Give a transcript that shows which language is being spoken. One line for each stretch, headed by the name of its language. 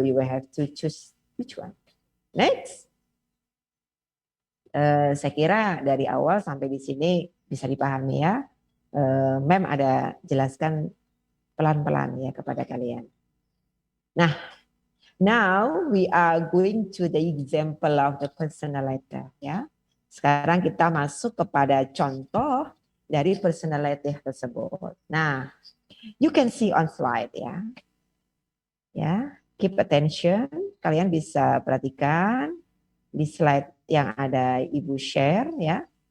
English: You will have to choose which one. Next.
Indonesian: Saya kira dari awal sampai di sini bisa dipahami ya. Mem ada jelaskan pelan-pelan ya kepada kalian.
English: Nah, now we are going to the example of the personal letter ya.
Indonesian: Sekarang kita masuk kepada contoh dari personal letter tersebut.
English: Nah, you can see on slide ya. Ya, keep attention.
Indonesian: Kalian bisa perhatikan di slide yang ada Ibu share ya.